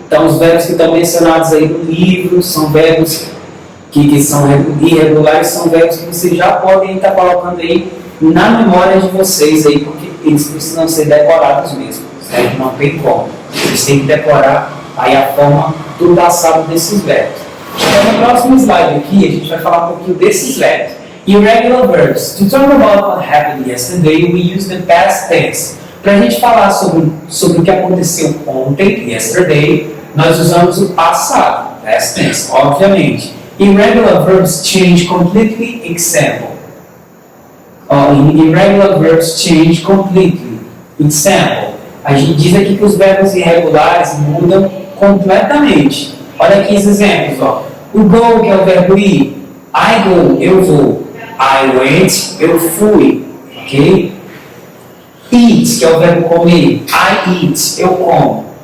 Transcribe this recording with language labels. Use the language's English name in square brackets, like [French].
[Portuguese] Então, os verbos que estão mencionados aí no livro são verbos que são irregulares, são verbos que vocês já podem estar colocando aí na memória de vocês aí, porque eles precisam ser decorados mesmo, certo? Não tem como. Vocês têm que decorar aí a forma do passado desses verbos. Então, no próximo slide aqui, a gente vai falar um pouquinho desses verbos. [English] Irregular verbs. To talk about what happened yesterday, we use the past tense. [Portuguese] Para a gente falar sobre o que aconteceu ontem, [English] yesterday, [Portuguese] nós usamos o passado, [English] past tense, [Portuguese] obviamente. [English] Irregular verbs change completely. Example. Irregular verbs change completely. Example. [Portuguese] A gente diz aqui que os verbos irregulares mudam completamente. Olha aqui os exemplos. O go, que é o verbo ir. [English] I go, [Portuguese] eu vou. [English] I went, [Portuguese] eu fui. Ok? Eat, que é o verbo comer. [English] I eat, [Portuguese] eu como.